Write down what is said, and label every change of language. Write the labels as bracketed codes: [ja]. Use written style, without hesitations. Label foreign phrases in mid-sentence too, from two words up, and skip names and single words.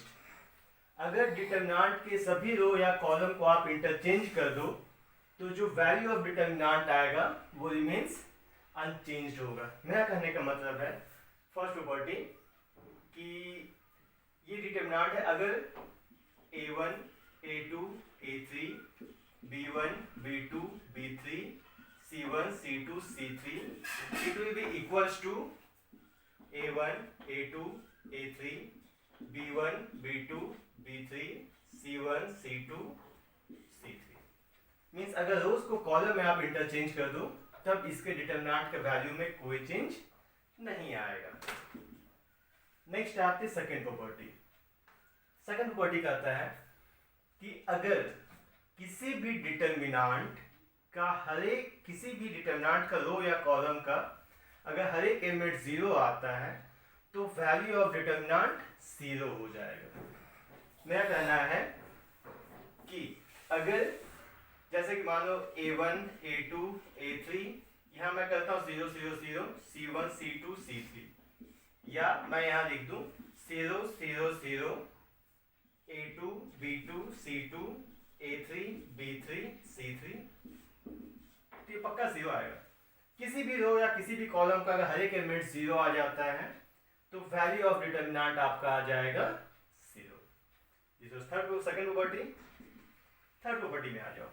[hi] अगर डिटरमिनेंट के सभी रो या कॉलम को आप इंटरचेंज कर दो तो जो [en] value of determinant [hi] आएगा वो [en] remains unchanged [hi] होगा. मेरा कहने का मतलब है [en] first property [hi] कि ये डिटरमिनेंट है अगर a1 a2 a3 b1 b2 b3 c1 c2 c3, [en] it will be equals to [hi] a1 a2 a3 b1 b2 b3 c1 c2 c3. मीन्स अगर रोज को कॉलम में आप इंटरचेंज कर दो तब इसके डिटरमिनेंट के वैल्यू में कोई चेंज नहीं आएगा. नेक्स्ट आते हैं [en] second property. second property [hi] कहता है कि अगर किसी भी डिटरमिनेंट का किसी भी डिटरमिनेंट का रो या कॉलम का अगर हर एक एलिमेंट 0 आता है तो [en] value of determinant [hi] 0 हो जाएगा. मेरा कहना है कि अगर जैसे कि मान लो a1 a2 a3, यहाँ मैं करता हूँ 0 0 0 c1 c2 c3, या मैं यहाँ लिख दूँ 0 0 0 a2 b2 c2 a3 b3 c3, तो ये पक्का 0 आएगा. किसी भी रो या किसी भी कॉलम का अगर हर एक एलिमेंट 0 आ जाता है तो [en] value of determinant [hi] आपका आ जाएगा 0. [en] this was third second property. third property [hi] में आ जाओ.